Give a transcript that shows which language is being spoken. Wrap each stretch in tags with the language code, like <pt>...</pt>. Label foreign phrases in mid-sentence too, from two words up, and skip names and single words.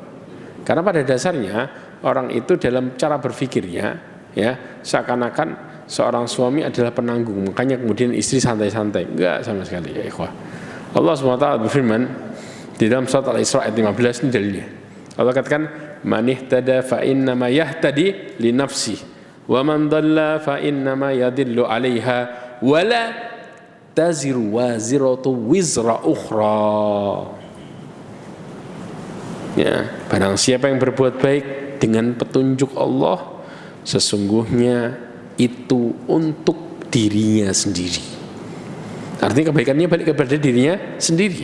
<id>Karena pada dasarnya orang itu dalam cara berpikirnya, ya, seakan-akan seorang suami adalah penanggung, makanya kemudian istri santai-santai. Enggak sama sekali, ya ikhwah. Allah SWT berfirman di dalam surat Al-Isra ayat 15, ini dalilnya. Allah katakan,</id> <ar>"من اهتدى فإنما يهتدي لنفسه ومن ضل فإنما يضل عليها ولا تزر وازرة وزر أخرى."</ar> <id>Ya, barang siapa yang berbuat baik dengan petunjuk Allah, sesungguhnya itu untuk dirinya sendiri. Artinya kebaikannya balik kepada dirinya sendiri.</id>